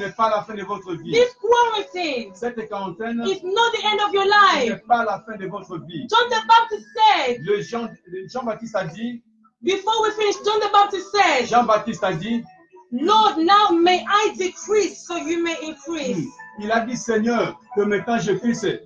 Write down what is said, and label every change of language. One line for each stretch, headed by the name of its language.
French: n'est pas la fin de votre vie.
English: This quarantine
French: Cette quarantaine
English: is not the end of your
French: ce
English: life.
French: n'est pas la fin de votre vie.
English: John the Baptist said,
French: Jean-Baptiste a dit,
English: before we finish, John the Baptist said,
French: Jean-Baptiste a dit,
English: Lord, now may I decrease so you may increase.
French: Il a dit, Seigneur, que maintenant je puisse